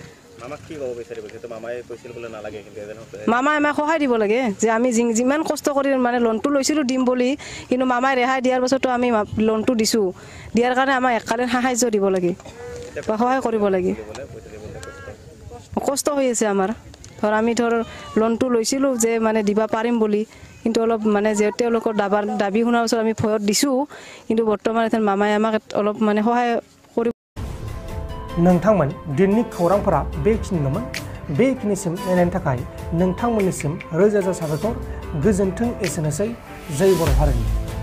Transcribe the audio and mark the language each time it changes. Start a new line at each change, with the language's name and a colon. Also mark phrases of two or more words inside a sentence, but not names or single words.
Assamese: মামাই আমাক সহায় দিব লাগে যে আমি যিমান কষ্ট কৰি মানে লোনটো লৈছিলোঁ দিম বুলি, কিন্তু মামাই ৰেহাই দিয়াৰ পাছতো আমি লোনটো দিছোঁ, দিয়াৰ কাৰণে আমাক এককালীন সাহাৰ্য দিব লাগে বা সহায় কৰিব লাগে। কষ্ট হৈ আছে আমাৰ। আমি লোনটো লৈছিলোঁ যে মানে দিব পাৰিম বুলি, কিন্তু অলপ মানে যে তেওঁলোকৰ দাবী শুনাৰ পিছত আমি ভয়ত দিছোঁ, কিন্তু বৰ্তমান মামাই আমাক অলপ মানে সহায় কৰিব।
Bodo: नोंथांमोन दिननि खौरांफोरा बेखिनिल'मोन। बेखिनिसिम नायनायनि थाखाय नोंथांमोननिसिम रोजा रोजा साबायखर। गोजोन्थों। एसेनोसै। जय बर' हारिनि।